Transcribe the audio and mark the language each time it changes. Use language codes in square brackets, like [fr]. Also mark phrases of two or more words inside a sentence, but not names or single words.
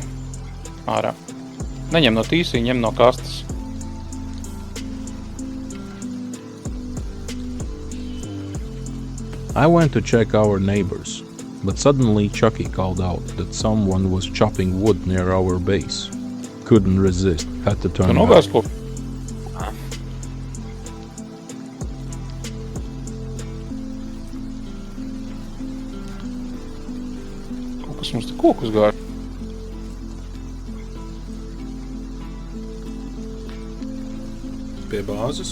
[lv] Ārā. Neņem no tīsī, ņem no kastes. [en] I went to check our neighbors, but suddenly Chucky called out that someone was chopping wood near our base. Couldn't resist, had to [lv] Tu [en] turn back. [lv] nogāzi ko? Kaut kas mums te kokus gāja. Pie bāzes?